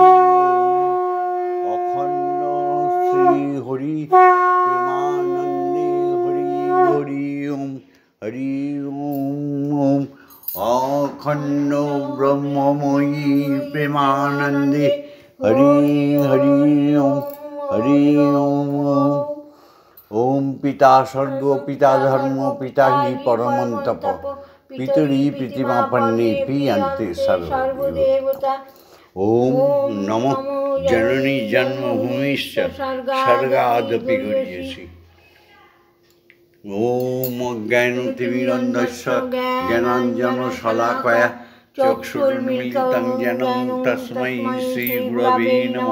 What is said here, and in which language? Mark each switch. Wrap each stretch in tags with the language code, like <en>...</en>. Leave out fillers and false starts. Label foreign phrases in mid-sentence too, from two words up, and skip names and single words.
<sa>অখণ্ড শ্রী হরি প্রেমানন্দে, হরি হরি ওম, হরি ওম। অখণ্ড ব্রহ্মময়ী প্রেমানন্দে, হরি হরি পিতা স্বর্গ পিতা ধর্ম পিতা হি পরমন্তপ পিতরি প্রীতিমাপন্নে পিয়ন্তে সর্বদেবতা। ওম নমঃ জননী জন্মভূমিশ্চ স্বর্গাদপি গরীয়সী। ওম অজ্ঞানতিমিরন্ধস্য জ্ঞানাঞ্জনশলাকয়া চক্ষুর্মিলিतं येन তস্मै শ্রীগুরবে নমঃ।</sa>